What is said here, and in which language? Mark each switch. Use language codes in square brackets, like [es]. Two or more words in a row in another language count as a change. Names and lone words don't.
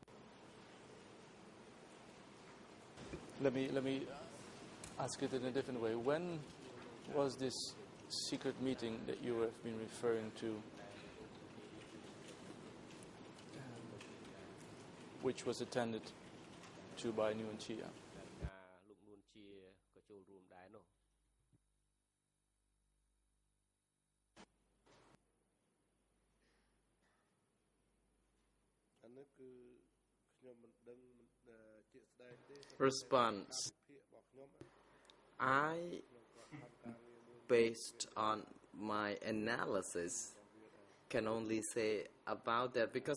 [en] Let me ask it in a different way. When was this secret meeting that you have been referring to, which was attended to by Nguyen Chia? [km] លោកនួនជាក៏ចូលរួមដែរនោះ [en] Response. I, based on my analysis, can only say about that because